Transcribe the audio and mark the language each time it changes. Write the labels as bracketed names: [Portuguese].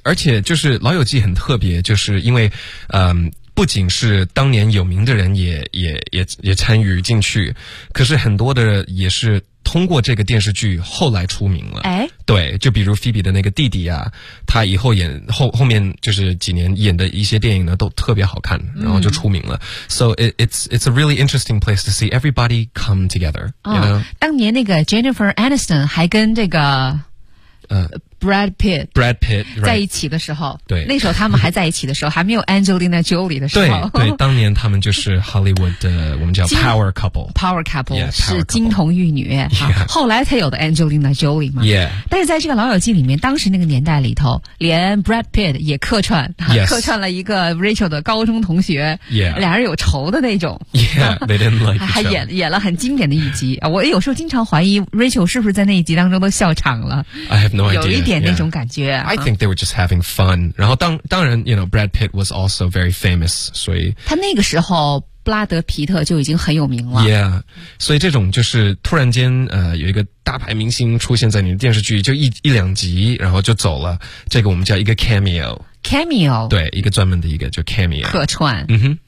[Chinese] 而且就是《老友记》很特别，就是因为，不仅是当年有名的人也参与进去，可是很多的也是通过这个电视剧后来出名了。哎，对，就比如菲比的那个弟弟啊，他以后演后面就是几年演的一些电影呢都特别好看，然后就出名了。 [English] So it's a really interesting place to see everybody come together、 [Chinese] 当年那个 Jennifer Aniston 还跟这个Brad Pitt、 [English] right、 [Chinese] 在一起的时候，对，那时候他们还在一起的时候，还没有 Angelina Jolie 的时候，对，当年他们就是 Hollywood 的我们叫 Power Couple， [English] Power Couple, yeah, Power Couple [Chinese] 是金童玉女、 [English] yeah. [Chinese] 后来才有的 Angelina Jolie 嘛、 [English] yeah. [Chinese] 但是在这个老友记里面，当时那个年代里头连 Brad Pitt 也客串、 [English] yes. [Chinese] 客串了一个 Rachel 的高中同学、 [English] yeah. [Chinese] 俩人有仇的那种 [English] yeah, they didn't like each other. [Chinese] 还演了很经典的一集。我有时候经常怀疑 Rachel 是不是在那一集当中都笑场了。 [English] I have no idea [Chinese] 那种感觉、 [English] yeah. I think they were just having fun. [Chinese] 然后当然 [English] you know, Brad Pitt was also very famous. [Chinese] 所以他那个时候布拉德皮特就已经很有名了。 [English] Yeah. [Chinese] 所以这种就是突然间有一个大牌明星出现在你的电视剧，就一两集然后就走了。这个我们叫一个 cameo。 [English] Cameo。 [Chinese] 对，一个专门的一个就 cameo。客串。嗯哼。